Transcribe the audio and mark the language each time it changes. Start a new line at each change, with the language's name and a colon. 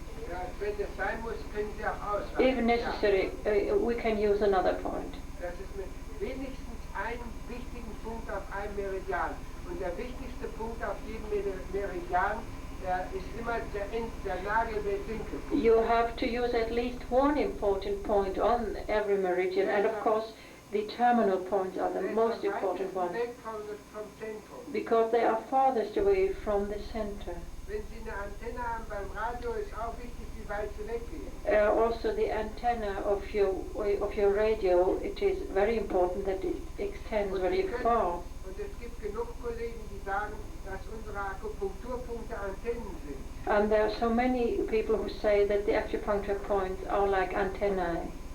German: Ja, wenn es sein muss, können Sie auch ausweichen.
English: If necessary, we can use another point.
German: Das ist mit wenigstens einen wichtigen Punkt auf einem Meridian. Und der wichtigste Punkt auf jedem Meridian ist immer der Nagel des Winkelpunkts.
English: You have to use at least one important point on every meridian, and of course the terminal points are the most important ones
German: Vom Zentrum.
English: because they are farthest away from the center.
German: Wenn Sie eine Antenne haben beim Radio, ist auch wichtig, wie weit Sie weggehen.
English: Also the antenna of your radio, it is very important that it extends very far.
German: Und es gibt genug Kollegen, die sagen, dass unsere Akupunkturpunkte Antennen sind.
English: And there are so many people who say that the acupuncture points are like antennae.